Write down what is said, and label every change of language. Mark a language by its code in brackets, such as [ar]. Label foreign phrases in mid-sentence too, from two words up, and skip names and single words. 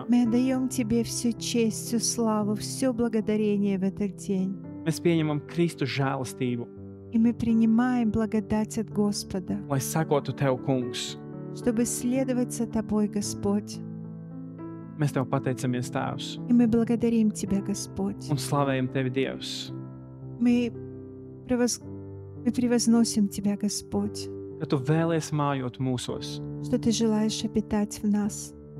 [ru] Мы отдаем Тебе всю честь, всю славу, все благодарение в этот день. [lv] Mēs pieņemam Kristu žēlastību, [ru] И мы принимаем благодать от Господа, [lv] lai sekotu Tev, kungs. [ru] чтобы следовать за Тобой, Господь. [lv] Mēs Tev pateicamies, Tēvs, [ru] И мы благодарим Тебя, Господь. [lv] un slavējam Tevi, Dievs, [ru] Мы превозносим Тебя, Господь, [lv] ka Tu vēlies mājot mūsos. [ru] что Ты желаешь обитать в нас.